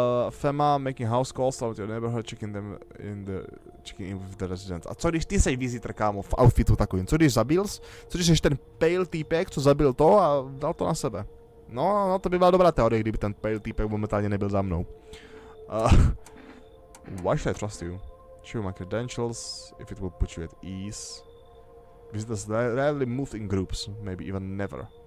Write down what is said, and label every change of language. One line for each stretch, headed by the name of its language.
English: Fema making house calls out your neighborhood, checking in with the residents.
Czech: A co když ty sej visitor, kámo, v outfitu takovým? Co když zabils? Co když jsi ten pale týpek, co zabil to a dal to na sebe? No, to by byla dobrá teorie, kdyby ten pale týpek momentálně nebyl za mnou.
English: Why should I trust you? Show my credentials, if it will put you at ease. Visitors rarely moved in groups, maybe even never.